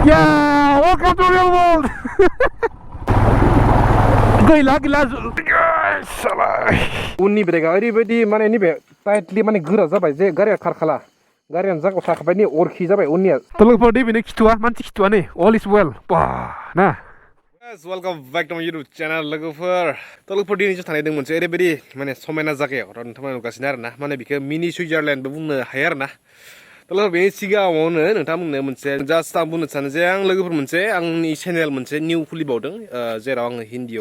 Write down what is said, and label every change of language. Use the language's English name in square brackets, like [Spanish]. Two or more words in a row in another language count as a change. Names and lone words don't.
[English] Yeah, welcome to real world. [Bodo] गैला साला उननि ब्रेकआ ओरैबायदि माने नैबे टाइटलि माने गोरा जाबाय जे गारिया खारखाला गारियानो जागाव थाखाबाय नै अरखि जाबाय उननिया तलफोर नैबेनो खिथुआ मानसि खिथुआ नै [English] all is well [Bodo] बा ना [English] welcome back to my YouTube channel [Bodo] लोगोफोर तलफोर दिनै जों थानायदों मोनसे ओरैबायदि माने समायना जायगायाव नोंथांमोना नुगासिनो आरोना माने बेखौ मिनि सुइजारलेण्डबो बुंनो हायो आरोना तलफोर बेनि सिगाङावनो नोंथांमोननो मोनसे जास्ट आं बुंनो सानो जे आं लोगोफोर मोनसे आंनि चेनेल मोनसे निउ खुलिबावदों जेराव आङो हिन्दीयाव